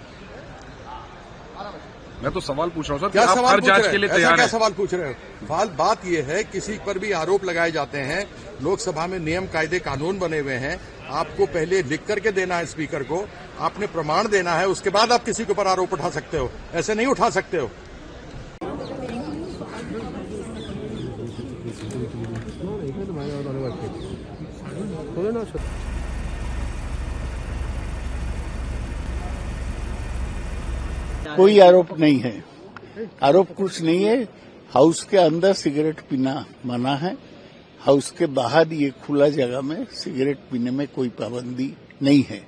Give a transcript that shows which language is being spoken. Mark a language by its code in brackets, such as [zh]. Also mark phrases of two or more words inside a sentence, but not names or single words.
[hi] मैं तो सवाल पूछ रहा हूं सर, क्या आप सवाल हर जांच के लिए तैयार क्या है? सवाल पूछ रहे हो? बात यह है, किसी पर भी आरोप लगाए जाते हैं, लोकसभा में नियम कायदे कानून बने हुए हैं। आपको पहले लिख करके देना है स्पीकर को, आपने प्रमाण देना है, उसके बाद आप किसी के ऊपर आरोप उठा सकते हो। ऐसे नहीं उठा सकते हो। [ko] 이것도 많이 나오는 것 같아. 도려나 저 [hi] कोई आरोप नहीं है। आरोप कुछ नहीं है। हाउस के अंदर सिगरेट पीना मना है। हाउस के बाहर ये खुला जगह में सिगरेट पीने में कोई पाबंदी नहीं है।